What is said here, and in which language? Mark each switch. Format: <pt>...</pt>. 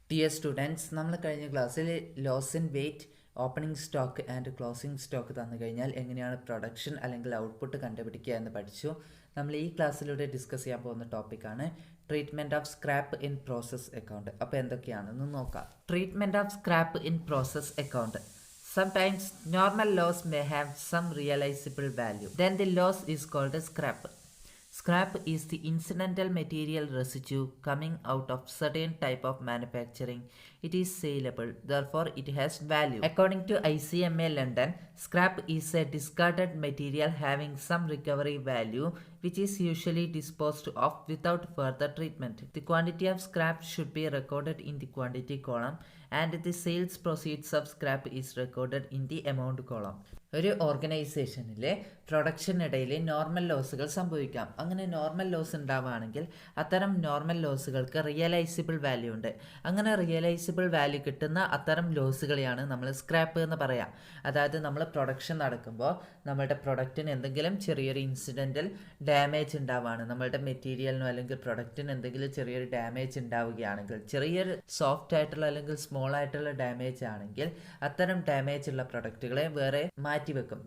<ml>Dear students, നമ്മൾ കഴിഞ്ഞ ക്ലാസ്സിൽ loss in wait, opening stock and closing stock തന്നു കഴിഞ്ഞാൽ എങ്ങനെയാണ് പ്രൊഡക്ഷൻ അല്ലെങ്കിൽ ഔട്ട്പുട്ട് കണ്ടുപിടിക്കുക എന്ന് പഠിച്ചു. നമ്മൾ ഈ ക്ലാസ്സിലൂടെ ഡിസ്കസ് ചെയ്യാൻ പോകുന്ന ടോപ്പിക്കാണ് treatment of scrap in process account. അപ്പോൾ എന്തൊക്കെയാണെന്ന് നോക്കാം. Treatment of scrap in process account.</ml> <en>Sometimes normal loss may have some realizable value. Then the loss is called a scrap. Scrap is the incidental material residue coming out of certain type of manufacturing. It is saleable, therefore it has value. According to ICMA London, scrap is a discarded material having some recovery value which is usually disposed of without further treatment. The quantity of scrap should be recorded in the quantity column and the sales proceeds of scrap is recorded in the amount column.</en> <ml>ഒരു ഓർഗനൈസേഷനിലെ പ്രൊഡക്ഷനിടയിൽ normal ലോസുകൾ സംഭവിക്കാം. അങ്ങനെ normal loss ഉണ്ടാവുകയാണെങ്കിൽ അത്തരം normal ലോസുകൾക്ക് റിയലൈസിബിൾ value ഉണ്ട്. അങ്ങനെ റിയലൈസിബിൾ value കിട്ടുന്ന അത്തരം ലോസുകളെയാണ് നമ്മൾ സ്ക്രാപ്പ് എന്ന് പറയാം. അതായത് നമ്മൾ പ്രൊഡക്ഷൻ നടക്കുമ്പോൾ നമ്മളുടെ പ്രൊഡക്റ്റിന് എന്തെങ്കിലും ചെറിയൊരു ഇൻസിഡൻ്റൽ ഡാമേജ് ഉണ്ടാവുകയാണ്, നമ്മളുടെ മെറ്റീരിയലിനോ അല്ലെങ്കിൽ പ്രൊഡക്റ്റിന് എന്തെങ്കിലും ചെറിയൊരു ഡാമേജ് ഉണ്ടാവുകയാണെങ്കിൽ, ചെറിയൊരു സോഫ്റ്റ് ആയിട്ടുള്ള അല്ലെങ്കിൽ സ്മോൾ ആയിട്ടുള്ള ഡാമേജ് ആണെങ്കിൽ അത്തരം ഡാമേജ് ഉള്ള പ്രൊഡക്റ്റുകളെ വേറെ മാറ്റിവെക്കും.</ml>